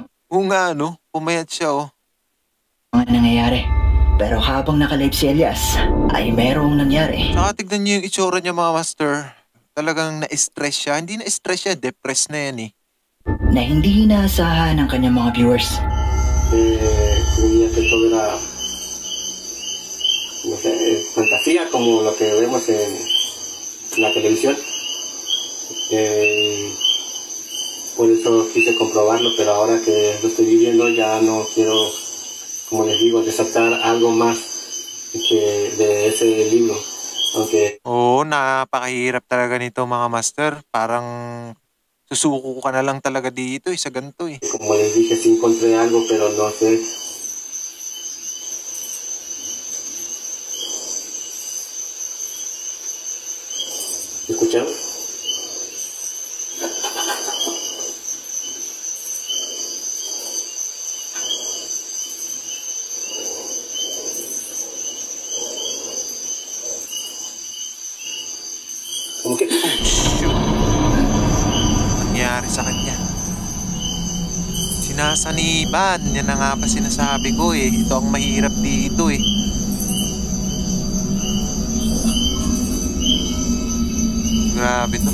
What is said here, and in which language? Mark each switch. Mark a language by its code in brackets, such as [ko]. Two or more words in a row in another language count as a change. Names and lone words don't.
[tl] Oo nga no, pumayat siya oh. mga nangyayari. Pero habang nakalive si Elias ay merong nangyari. Saka tignan nyo yung itsura niya mga master. Talagang na-stress siya. Hindi na-stress siya, depressed na yan eh. Na hindi inaasahan ng kanyang mga viewers. [es] Creía que todo era, no sé, fantasía como lo que vemos en la televisión. Por eso quise comprobarlo, pero ahora que lo estoy viviendo ya no quiero, como les digo, desatar algo más de ese libro. Aunque [tl] Oo, napakahirap talaga nito mga master. Parang susuko ka na lang talaga dito sa ganito eh. [es] como les dije, sí encontré algo, pero no sé. ¿Escucharon? ¿Cómo que? [tl] Shoot. Nangyari sa kanya. Sinasaniban. Yan na nga pa sinasabi ko eh. Ito ang mahirap dito eh. Grabe to.